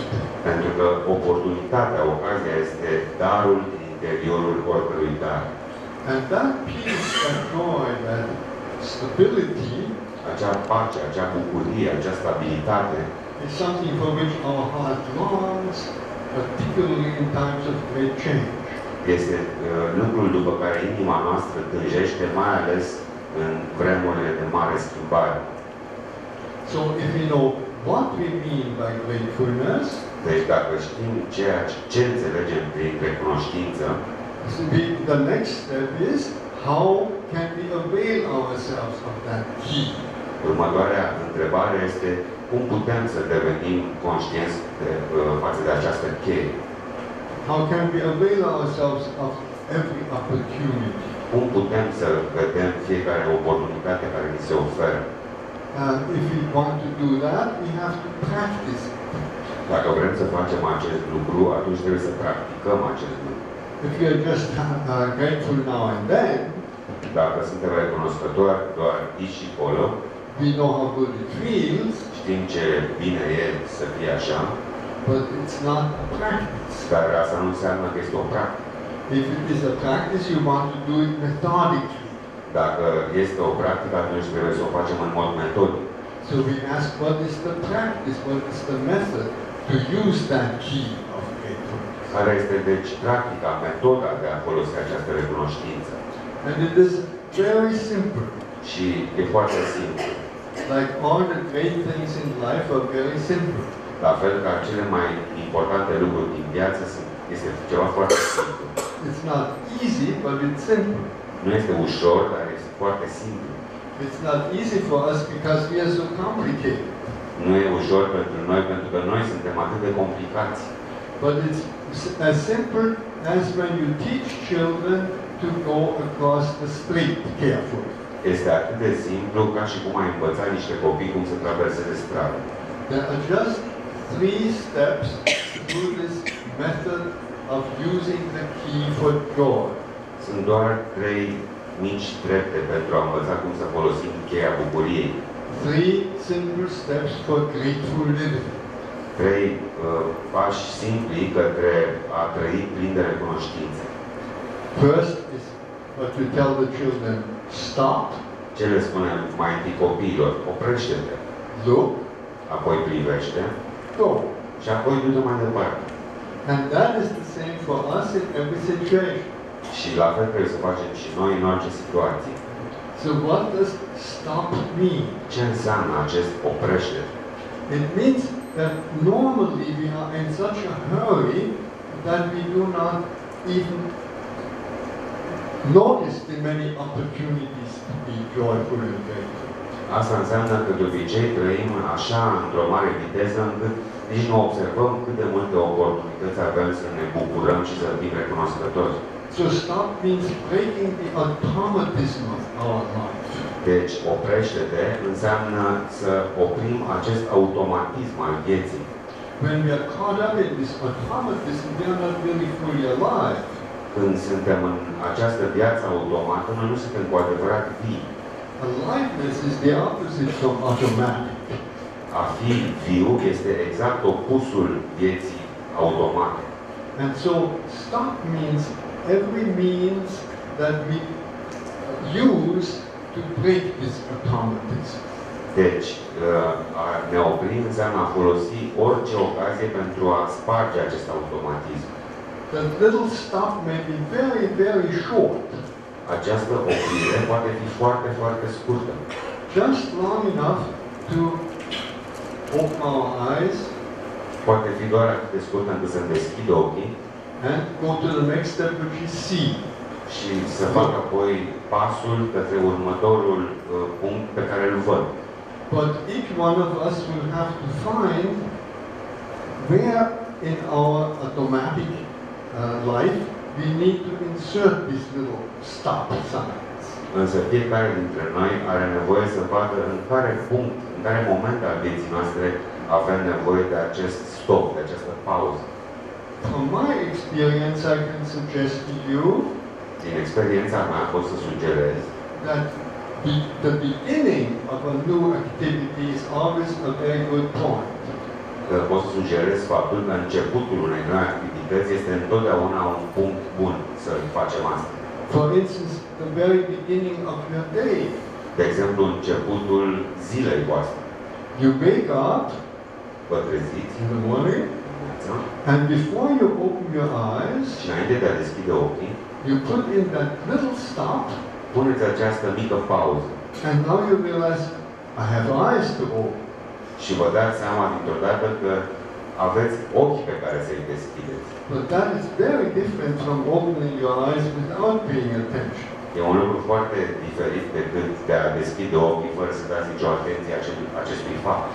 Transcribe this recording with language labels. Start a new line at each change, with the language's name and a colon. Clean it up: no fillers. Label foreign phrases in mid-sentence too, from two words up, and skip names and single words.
Romanian: Pentru că oportunitatea, ocazia este darul din interiorul oricărui dar.
English: And that peace, that joy, that stability
Romanian: Acea pace, acea bucurie, acea stabilitate
English: is something for which our heart longs, particularly in times of great change.
Romanian: este lucrul după care inima noastră tânjește, mai ales în vremurile de mare schimbare.
English: So if we know what we mean by gratefulness,
Romanian: Deci dacă știm ce înțelegem prin recunoștință,
English: the next step is how can we avail ourselves of that key?
Romanian: următoarea întrebare este cum putem să devenim conștienți față de această cheie?
English: How can we avail ourselves of every opportunity?
Romanian: Cum putem să vedem fiecare oportunitate care ni se oferă?
English: If we want to do that, we have to practice it.
Romanian: Dacă vrem să facem acest lucru, atunci trebuie să practicăm acest lucru.
English: If we are just grateful now and then,
Romanian: Dacă suntem recunoscători doar aici și acolo,
English: we know how good it feels,
Romanian: știm ce bine e să fie așa,
English: but it's not a practice.
Romanian: dar asta nu înseamnă că este o practică.
English: If it is a practice, you want to do it methodically.
Romanian: Dacă este o practică, atunci trebuie să o facem în mod metodic.
English: So we ask, what is the practice? What is the method to use that key of gratefulness?
Romanian: Care este, deci, practica, metoda de a folosi această recunoștință.
English: And it is very simple.
Romanian: Și e foarte simplu.
English: Like all the great things in life are very simple.
Romanian: La fel ca cele mai importante lucruri din viață este ceva foarte simplu.
English: It's not easy, but it's simple.
Romanian: Nu este ușor, dar este foarte simplu.
English: It's not easy for us because we are so complicated.
Romanian: Nu e ușor pentru noi, pentru că noi suntem atât de complicați.
English: But it's as simple as when you teach children to go across the street carefully.
Romanian: Este atât de simplu ca și cum ai învăța niște copii cum să traverseze strada.
English: There are just 3 steps through this method of using the key for joy.
Romanian: Sunt doar 3 mici trepte pentru a învăța cum să folosim cheia bucuriei.
English: 3 simple steps for grateful living.
Romanian: 3 pași simpli către a trăi plin de recunoștință.
English: First is but to tell the children, stop,
Romanian: Ce le spunem mai întâi copiilor? Oprește-te,
English: look,
Romanian: apoi privește
English: go.
Romanian: și apoi du-te mai departe.
English: And that is the same for us in every situation.
Romanian: Și la fel trebuie să facem și noi în orice situație.
English: So what does stop mean?
Romanian: Ce înseamnă acest oprește?
English: It means that normally we are in such a hurry that we do not even notice the many opportunities to be joyful and grateful.
Romanian: Asta înseamnă că de obicei trăim așa într-o mare viteză încât nici nu observăm cât de multe oportunități avem să ne bucurăm și să fim recunoscători.
English: So stop means breaking the automatism of our life.
Romanian: Deci, oprește-te înseamnă să oprim acest automatism al vieții.
English: When we are caught up in this automatism, we are not really fully alive.
Romanian: Când suntem în această viață automată, noi nu suntem cu adevărat vii.
English: Aliveness is the opposite from automatic.
Romanian: A fi viu este exact opusul vieții automate.
English: And so stop means every means that we use to break this automatism.
Romanian: Deci, a ne opri înseamnă a folosi orice ocazie pentru a sparge acest automatism.
English: The little stop may be very, very short.
Romanian: Această oprire poate fi foarte, foarte scurtă.
English: Just long enough to open our eyes
Romanian: Poate fi doar atât de scurtă încât să-mi deschid ochii
English: and go to the next step, which is see.
Romanian: și să fac apoi pasul către următorul punct pe care îl văd.
English: But each one of us will have to find where in our automatic life we need to insert these little stop signs.
Romanian: Însă fiecare dintre noi are nevoie să vadă în care punct, în care moment al vieții noastre avem nevoie de acest stop, de această pauză.
English: From my experience, I can suggest to you
Romanian: Din experiența mea pot să sugerez
English: that the beginning of a new activity is always a very good point.
Romanian: că pot să sugerez faptul că începutul unei noi activități este întotdeauna un punct bun să facem asta.
English: For instance, the very beginning of your day.
Romanian: De exemplu, începutul zilei voastre.
English: You wake up
Romanian: Vă treziți
English: in the morning,
Romanian: dimineața
English: and before you open your eyes,
Romanian: și înainte de a deschide ochii,
English: you put in that little stop,
Romanian: puneți această mică pauză
English: and now you realize, I have eyes to open.
Romanian: și vă dați seama dintr-o dată că aveți ochi pe care să-i deschideți.
English: But that is very different from opening your eyes without paying attention.
Romanian: E un lucru foarte diferit decât de a deschide ochii fără să dați nicio atenție acestui fapt.